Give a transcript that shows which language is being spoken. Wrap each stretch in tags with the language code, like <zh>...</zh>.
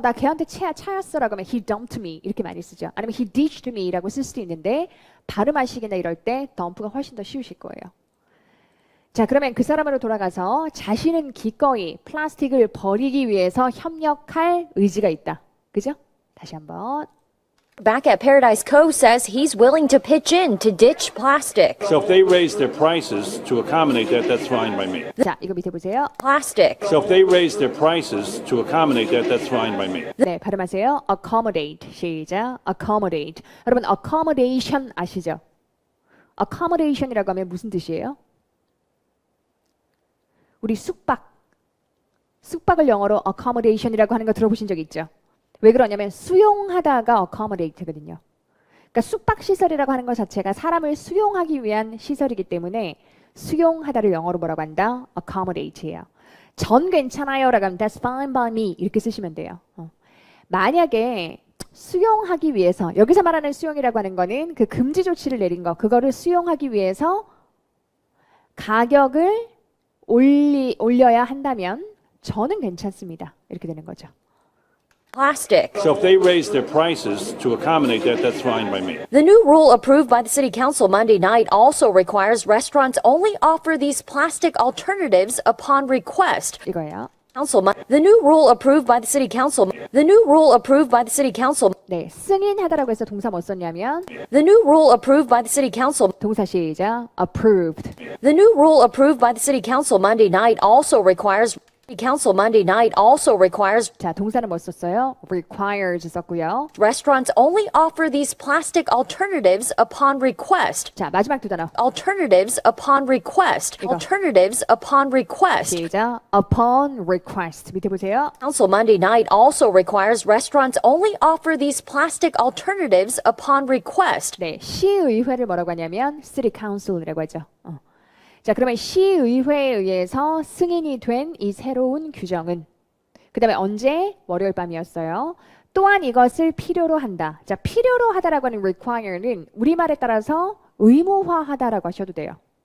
<ko>나 걔한테 차였어 라고 하면</ko> <en>he dumped me</en> <ko>이렇게 많이 쓰죠. 아니면</ko> <en>he ditched me</en> <ko>라고 쓸 수도 있는데 발음하시기나 이럴 때 dump가 훨씬 더 쉬우실 거예요. 자, 그러면 그 사람으로 돌아가서 자신은 기꺼이 플라스틱을 버리기 위해서 협력할 의지가 있다. 그죠? 다시 한번.</ko> <en>Back at Paradise Cove says he's willing to pitch in to ditch plastic. So if they raise their prices to accommodate that, that's fine by me.</en> <ko>자, 이거 밑에 보세요.</ko> <en>Plastic. So if they raise their prices to accommodate that, that's fine by me.</en> <ko>네, 발음하세요. accommodate. 시작. accommodate. 여러분 accommodation 아시죠? accommodation이라고 하면 무슨 뜻이에요? 우리 숙박을 영어로 accommodation이라고 하는 거 들어보신 적 있죠? 왜 그러냐면 수용하다가 accommodate거든요. 그러니까 숙박 시설이라고 하는 것 자체가 사람을 수용하기 위한 시설이기 때문에 수용하다를 영어로 뭐라고 한다? accommodate예요. 전 괜찮아요라고 하면</ko> <en>that's fine by me</en> <ko>이렇게 쓰시면 돼요. 만약에 수용하기 위해서 여기서 말하는 수용이라고 하는 거는 그 금지 조치를 내린 거 그거를 수용하기 위해서 가격을 올려야 한다면 저는 괜찮습니다. 이렇게 되는 거죠.</ko> <en>Plastic. So if they raise their prices to accommodate that, that's fine by me. The new rule approved by the City Council Monday night also requires restaurants only offer these plastic alternatives upon request.</en> <ko>이거예요.</ko> <en>The new rule approved by the City Council. The new rule approved by the City Council.</en> <ko>네, 승인하다라고 해서 동사 뭐 썼냐면</ko> <en>The new rule approved by the City Council.</en> <ko>동사 시작 approved.</ko> <en>The new rule approved by the City Council Monday night also requires Council Monday night also requires</en> <ko>자, 동사는 뭐 썼어요? requires 썼고요.</ko> <en>restaurants only offer these plastic alternatives upon request.</en> <ko>자, 마지막 두 단어.</ko> <en>Alternatives upon request.</en> <ko>이거.</ko> <en>Alternatives upon request.</en> <ko>시작.</ko> <en>upon request.</en> <ko>밑에 보세요.</ko> <en>Council Monday night also requires restaurants only offer these plastic alternatives upon request.</en> <ko>네, 시의회를 뭐라고 하냐면 city council이라고 하죠. 자, 그러면 시의회에 의해서 승인이 된 이 새로운 규정은 그 다음에 언제? 월요일 밤이었어요. 또한 이것을 필요로 한다. 자, 필요로 하다라고 하는 require는 우리말에 따라서 의무화하다라고 하셔도 돼요.</ko>